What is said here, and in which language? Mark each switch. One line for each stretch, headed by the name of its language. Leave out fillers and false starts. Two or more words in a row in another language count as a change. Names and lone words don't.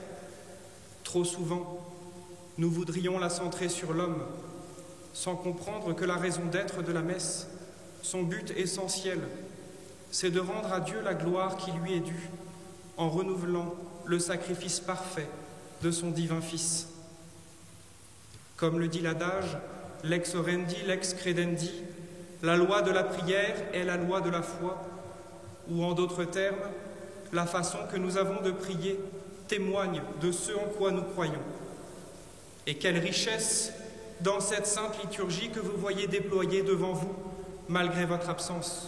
French: Trop souvent, nous voudrions la centrer sur l'homme, sans comprendre que la raison d'être de la messe, son but essentiel, c'est de rendre à Dieu la gloire qui lui est due, en renouvelant le sacrifice parfait de son divin Fils. Comme le dit l'adage,
Latin: lex orandi, lex credendi,
French: la loi de la prière est la loi de la foi, ou en d'autres termes, la façon que nous avons de prier témoigne de ce en quoi nous croyons. Et quelle richesse dans cette sainte liturgie que vous voyez déployée devant vous, malgré votre absence.